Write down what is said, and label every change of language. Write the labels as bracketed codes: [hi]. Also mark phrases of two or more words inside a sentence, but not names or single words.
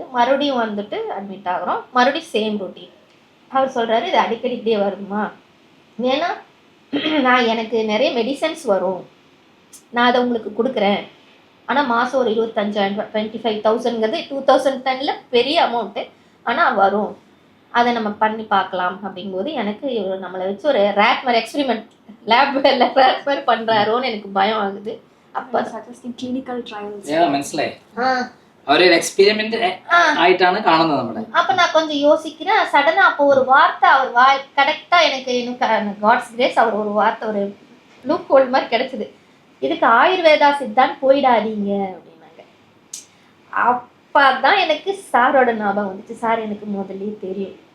[ta] மறுபடியும் வந்துட்டு அட்மிட் ஆகிறோம், மறுபடியும் [en] same routine. [ta] அவர் சொல்கிறாரு, இது அடிக்கடி இப்படியே வருமா, ஏன்னா நான் எனக்கு நிறைய மெடிசன்ஸ் வரும், நான் அதை உங்களுக்கு கொடுக்குறேன், ஆனால் மாதம் ஒரு 25,000 25,000ங்கிறது 2010 பெரிய அமௌண்ட்டு, ஆனால் வரும், அதை நம்ம பண்ணி பார்க்கலாம். அப்படிங்கும்போது எனக்கு நம்மளை வச்சு ஒரு ரேட் மாதிரி [en] experiment rat [ta] மாதிரி பண்ணுறாரோன்னு எனக்கு பயம் ஆகுது. அப்போ [en] suggesting clinical trials [ml] മനസ്സിലായി അവരൊരു എക്സ്പെരിമെന്റ് ആയിട്ടാണ് കാണുന്നത് നമ്മുടെ. [ta] அப்போ நான் கொஞ்சம் யோசிக்கிறேன். சடனாக அப்போ ஒரு வார்த்தை அவர் கரெக்டாக எனக்கு [en] God's grace [ta] அவர் ஒரு வார்த்தை ஒரு [en] loop hole [ta] மாதிரி கிடைச்சிது. இதுக்கு ஆயுர்வேதா சித்தான் போயிடாதீங்க அப்படின்னாங்க. அப்போ தான் எனக்கு சாரோட ஞாபகம் வந்துச்சு. சார் எனக்கு முதல்ல தெரியும்.